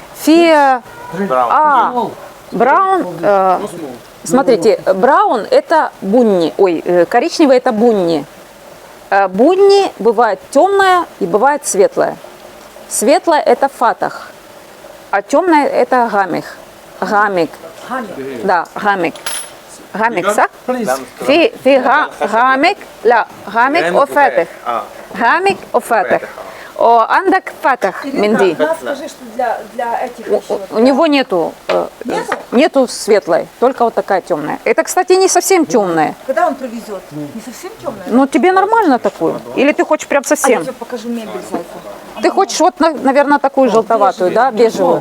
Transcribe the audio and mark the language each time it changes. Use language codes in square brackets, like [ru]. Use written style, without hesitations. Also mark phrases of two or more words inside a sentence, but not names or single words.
[ru] Браун, смотрите, браун это бунни, коричневый это бунни. Бунни бывает темное и бывает светлое. Светлое это фатах, а темное это гамик. [ar] Да, غامق. غامق، صح? في غامق، لا غامق و فاتح. غامق و فاتح. عندك فاتح من دي. [ru] Скажи, что для этих еще. У него нету светлой, только вот такая темная. Это, кстати, не совсем темная. Когда он привезет? Не совсем темная? Ну, тебе нормально такую? Или ты хочешь прям Я совсем? тебе покажу мебель, зайка. Ты хочешь вот, наверное, такую желтоватую, да, бежевую?